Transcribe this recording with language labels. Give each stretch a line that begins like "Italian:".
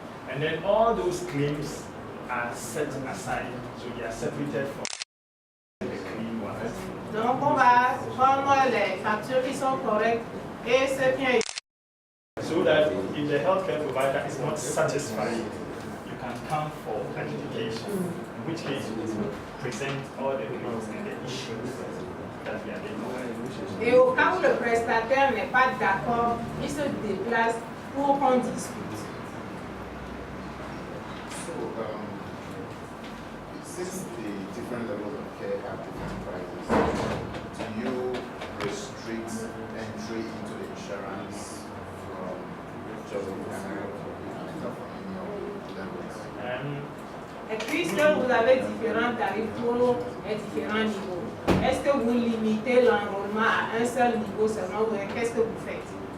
English: And then all those claims are set aside, so they are separated from the clean ones.
French: Donc on va prendre les factures qui sont correctes et ce qui est...
English: So that if the healthcare provider is not satisfied, you can come for adjudication, in which case you present all the claims and the issues that we are dealing.
French: Et au cas où le prestataire n'est pas d'accord, il se déplace pour qu'on discute.
English: So, since the different levels of care have different prices, do you restrict entry into the insurance from just the canal from any of levels?
French: Et puisque vous avez différents tarifs pour les différents niveaux, est-ce que vous limitez l'enrôlement à un seul niveau seulement ou qu'est-ce que vous faites?